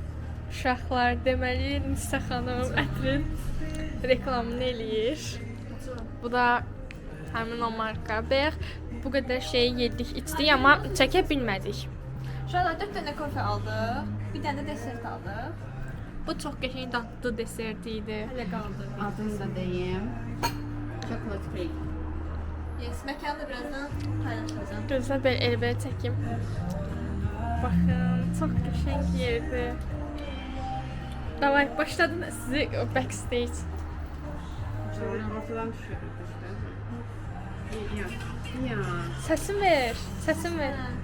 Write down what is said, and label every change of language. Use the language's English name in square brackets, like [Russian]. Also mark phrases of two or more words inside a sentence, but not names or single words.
[Azerbaijani] Uşaqlar, deməli Nisa xanım ətrin reklamını eləyir. Bu da həmin o marka. Bayaq bu qədər şey yedik, içdik, amma çəkə bilmədik. Uşaqlar 4 dənə kofe aldıq, bir dənə də desert aldıq. Bu çox qəşəng dadlı desert idi. Hələ qaldı. Adını da deyim. [English] Chocolate cake. Yes, [Azerbaijani] məkanı da birazdan paylaşacağım. Gözlə belə elbəyə çəkim. Baxın, çox qəşəng yerdir. Davay, başladın sizi backstage. Səsin ver, səsin ver.